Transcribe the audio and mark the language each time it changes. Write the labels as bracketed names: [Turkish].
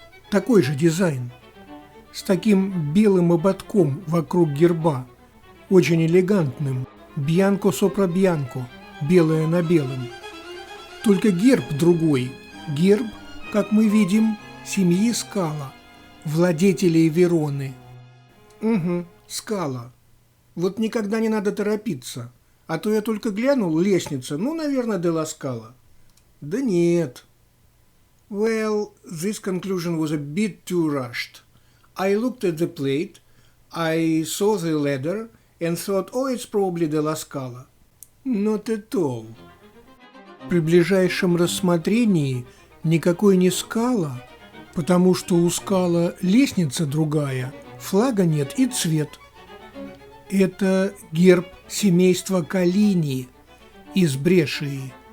[Russian] Такой же дизайн, с таким белым ободком вокруг герба, очень элегантным, бьянко сопра бьянко, белое на белом. Только герб другой, герб как мы видим, семьи Скала, владетелей Вероны. Угу, Скала. Вот никогда не надо торопиться, а то я только глянул, лестница, ну, наверное, де ла Скала. Да нет. [English] Well, this conclusion was a bit too rushed. I looked at the plate, I saw the ladder and thought, oh, it's probably de la Scala. Not at all. [Russian] При ближайшем рассмотрении никакой не Скала, потому что у Скала лестница другая, флага нет и цвет. Это герб семейства Коллини из Брешии.